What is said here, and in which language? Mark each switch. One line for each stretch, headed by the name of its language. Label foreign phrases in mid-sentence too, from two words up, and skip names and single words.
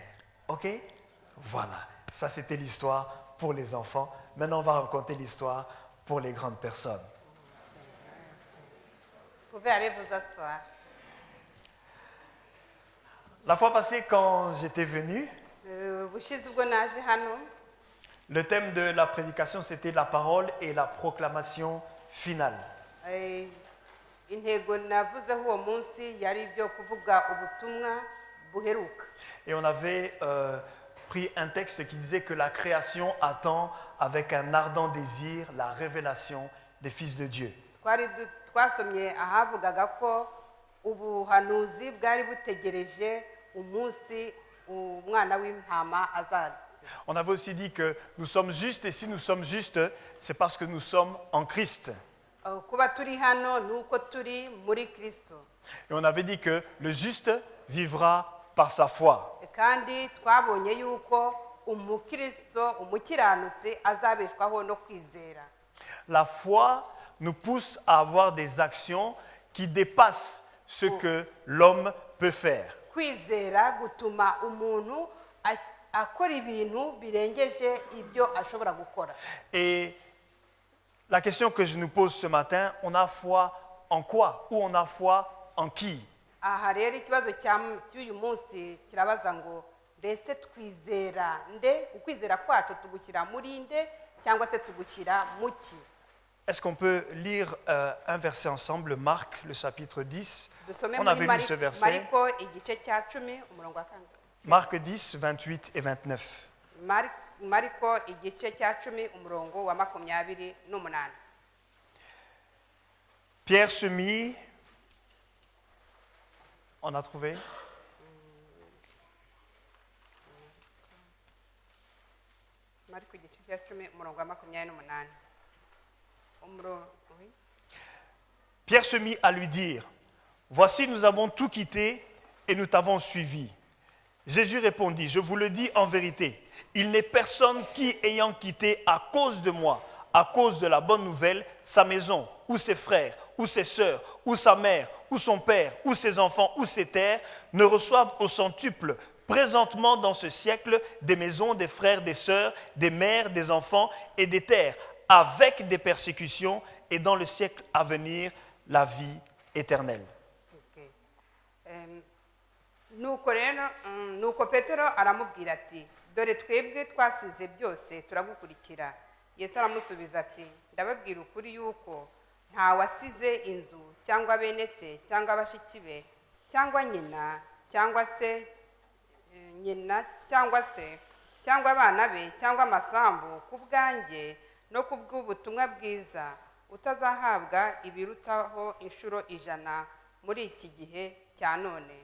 French: OK? Voilà. Ça, c'était l'histoire pour les enfants. Maintenant, on va raconter l'histoire pour les grandes personnes. pouvez aller vous asseoir. La fois passée, quand j'étais venu,
Kinyarwanda: Ubushize ubwo naje hano
French: le thème de la prédication, c'était la parole et la proclamation finale.
Kinyarwanda: eh, intego navuzeho uwo munsi yari ibyo kuvuga ubutumwa buheruka.
French: Et on avait pris un texte qui disait que la création attend avec un ardent désir la révélation des fils de Dieu.
Kinyarwanda: Twasomye ahavugaga ko ubuhanuzi bwari butegereje umunsi umwana w'intama azaza.
French: On avait aussi dit que nous sommes justes et si nous sommes justes, c'est parce que nous sommes en Christ.
Kinyarwanda: Kuba turi hano nuko turi muri Kristo.
French: Et on avait dit que le juste vivra par sa foi.
Kinyarwanda: Kandi twabonye yuko umukristo umukiranutsi azabeshwaho no kwizera.
French: La foi nous pousse à avoir des actions qui dépassent ce que l'homme peut faire.
Kinyarwanda: Kwizera gutuma umuntu akora ibintu birengeje ibyo ashobora gukora.
French: Et la question que je nous pose ce matin, on a foi en quoi ou on a foi en qui?
Kinyarwanda: Aha rero ikibazo cy'uyu munsi kirabaza ngo mbese twizera nde, ukwizera kwacu tugushyira muri nde cyangwa se tugushyira mu ki?
French: Est-ce qu'on peut lire un verset ensemble, Marc, le chapitre 10?
Kinyarwanda: Dusome
French: On
Kinyarwanda: muri
French: avait lu ce verset.
Kinyarwanda: Mariko igice cya 10 umurongo wa 4.
French: Marc 10, 28 et 29.
Kinyarwanda: Mariko igice cya 10 umurongo wa 28.
French: Pierre se mit. On a trouvé?
Kinyarwanda: Mariko igice cya 10 umurongo wa 28.
French: Oui. Pierre se mit à lui dire, « Voici, nous avons tout quitté et nous t'avons suivi. » Jésus répondit, « Je vous le dis en vérité, il n'est personne qui, ayant quitté à cause de moi, à cause de la bonne nouvelle, sa maison, ou ses frères, ou ses sœurs, ou sa mère, ou son père, ou ses enfants, ou ses terres, ne reçoive au centuple présentement dans ce siècle des maisons, des frères, des sœurs, des mères, des enfants et des terres, avec des persécutions, et dans le siècle à venir, la vie éternelle. » Okay.
Kinyarwanda: Nuko Petero aramubwira ati dore twebwe twasize byose turagukurikira. Yesu aramusubiza ati ndababwira ukuri yuko nta wasize inzu cyangwa bene se cyangwa bashiki be cyangwa nyina cyangwa cyangwa abana be cyangwa amasambu ku bwanjye no ku bw'ubutumwa bwiza utazahabwa ibirutaho inshuro 100 muri iki gihe cya none.